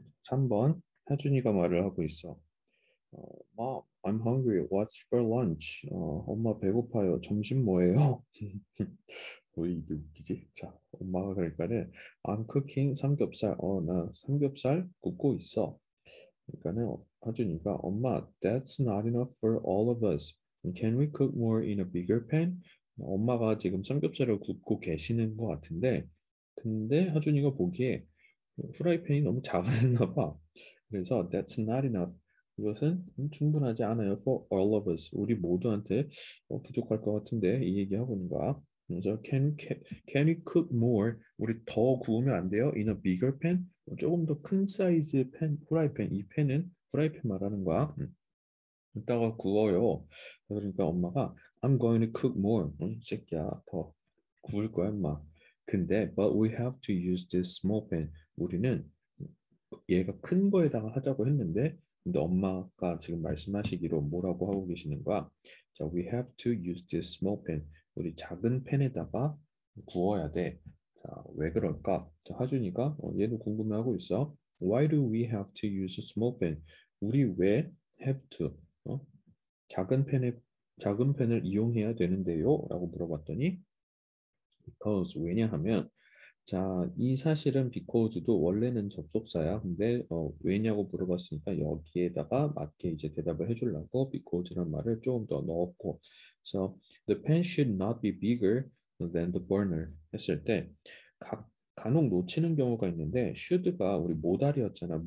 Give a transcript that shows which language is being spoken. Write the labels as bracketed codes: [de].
[ko] 3번 하준이가 말을 하고 있어. [en] Mom, I'm hungry. What's for lunch? [ko] 엄마 배고파요. 점심 뭐예요? 왜 이게 웃기지? 자, 엄마가 그러니까는 [en] I'm cooking [ko] 삼겹살. 나 삼겹살 굽고 있어. 그러니까는 하준이가 엄마, [en] that's not enough for all of us. Can we cook more in a bigger pan? [ko] 엄마가 지금 삼겹살을 굽고 계시는 것 같은데, 근데 하준이가 보기에 후라이팬이 너무 작았나 봐. [en] 그래서 that's not enough. [ko] 그것은 충분하지 않아요. [en] For all of us. [ko] 우리 모두한테 부족할 것 같은데 이 얘기하고 있는 거야. [en] 그래서 can we cook more? [ko] 우리 더 구우면 안 돼요? [en] In a bigger pan? [ko] 조금 더 큰 사이즈 팬, 후라이팬. 이 팬은 후라이팬 말하는 거야. 이따가 구워요. 그러니까 엄마가 [en] I'm going to cook more. [ko] 새끼야, 더 구울 거야, 엄마. [en] 근데 but we have to use this small pan. [ko] 우리는 얘가 큰 거에다가 하자고 했는데 근데 엄마가 지금 말씀하시기로 뭐라고 하고 계시는 거야? [en] 자, we have to use this small pan. [ko] 우리 작은 팬에다가 구워야 돼. 자, 왜 그럴까? 자, 하준이가 얘도 궁금해하고 있어. [en] Why do we have to use a small pan? [ko] 우리 왜 [en] have to [ko] 작은 펜을 이용해야 되는데요? 라고 물어봤더니 because 왜냐하면 자, 이 사실은 because도 원래는 접속사야. 근데 왜냐고 물어봤으니까 여기에다가 맞게 이제 대답을 해주려고 because란 말을 조금 더 넣었고 그래서 [en] the pen should not be bigger than the burner [ko] 했을 때 간혹 놓치는 경우가 있는데 should가 우리 모달이었잖아.